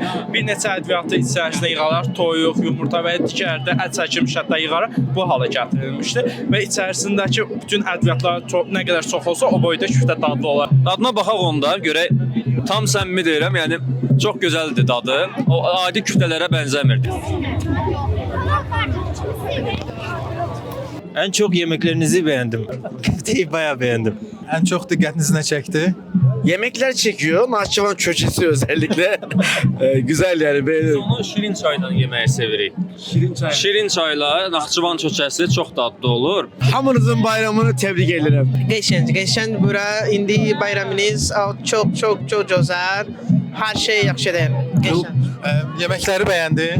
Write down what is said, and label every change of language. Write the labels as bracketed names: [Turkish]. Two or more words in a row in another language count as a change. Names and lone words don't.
[Azerbaijani] Bir neçə ədviyyatı içərisində yığaraq, toyuq, yumurta və digərdə ət çəkilmiş ətlər yığaraq bu hala gətirilmişdir. Və içərisindəki bütün ədviyyatlar nə qədər çox olsa, o boyda küftə dadlı olar. Dadına baxaq onda, görək. Tam səmimi deyirəm, yəni çox gözəldir dadı. O adi küftələrə bənzəmirdi. [Turkish] En çok yemeklerinizi beğendim. Köfteyi bayağı beğendim. En çok dikkatinizi ne çekti? Yemekler çekiyor. Naxçıvan köçesi özellikle. Güzel yani. Beğenirim. [Azerbaijani] Onu şirin çayla yeməyi sevirik. Şirin çayla Naxçıvan çöçəsi çox dadlı olur. [Turkish] Hamınızın bayramını tebrik ederim. [Azerbaijani] Qəşəng bura. İndi bayramınız çox gözəl. Hər şey yaxşıdır. Qəşəng. [Turkish] Yemekleri beğendi.